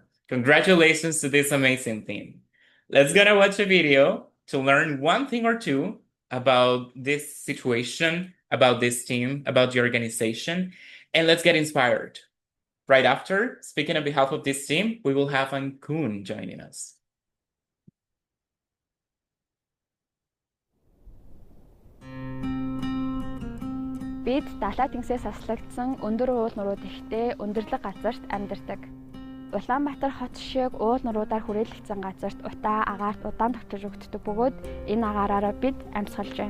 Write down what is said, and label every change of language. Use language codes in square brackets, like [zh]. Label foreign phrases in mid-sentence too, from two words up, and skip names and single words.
[en] Congratulations to this amazing team. Let's gonna watch a video to learn one thing or two about this situation, about this team, about the organization, and let's get inspired. Right after, speaking on behalf of this team, we will have Ankun joining us. [mn] Бид далай тэнгисээс аслагдсан өндөр уул нурууд ихтэй өндөрлөг газарт амьдардаг. Улаанбаатар хот шиг уул нуруудаар хүрээлэгдсэн газарт утаа агаарт удаан тогтож өгддөг бөгөөд энэ агаараараа бид амьсгалж байна.